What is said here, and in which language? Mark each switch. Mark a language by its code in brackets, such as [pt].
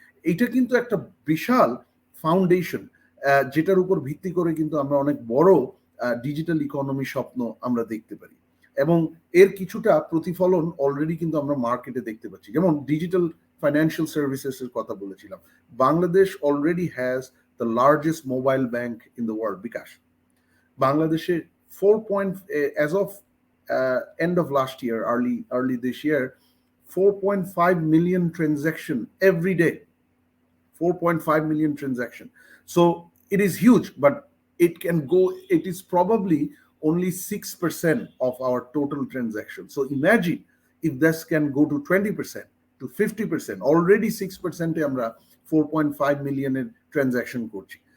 [bn] এটা কিন্তু একটা বিশাল ফাউন্ডেশন, যেটার উপর ভিত্তি করে কিন্তু আমরা অনেক বড় ডিজিটাল ইকোনমি স্বপ্ন আমরা দেখতে পারি, এবং এর কিছুটা প্রতিফলন অলরেডি কিন্তু আমরা মার্কেটে দেখতে পাচ্ছি। যেমন ডিজিটাল ফাইন্যান্সিয়াল সার্ভিসেস এর কথা বলেছিলাম, Bangladesh already [en] has the largest mobile bank in the world, [bn] বিকাশ। বাংলাদেশে 4. [en] As of end of last year, early this year, 4.5 million transaction every day. 4.5 million transaction. So it is huge, but it is probably only 6% of our total transaction. So imagine if this can go to 20%, to 50%. Already [bn] 6% এ আমরা 4.5 মিলিয়নের transaction করছি।